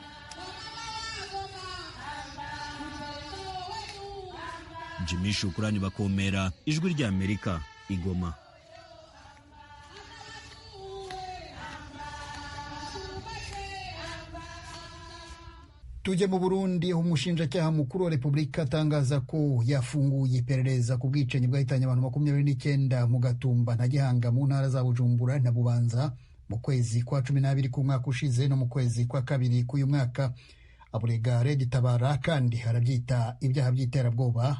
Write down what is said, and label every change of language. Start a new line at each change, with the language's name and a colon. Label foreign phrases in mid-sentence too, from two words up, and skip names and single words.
Rundi: Jimmy Shukrani Bakomera, ijwi rya Amerika, Igoma. Tujye mu Burundi, umushinjacyaha mukuru wa Repubulika atangaza ko yafunguye iperereza ku bwicanyi bwahitanye abantu 29 mu Gatumba na Gihanga mu ntara za Bujumbura na Bubanza mu kwezi kwa 12 k'umwaka ushize no mu kwezi kwa 2 k'uyu mwaka. Aburega Red Tabara kandi harabyita ibyaha by'iterabwoba.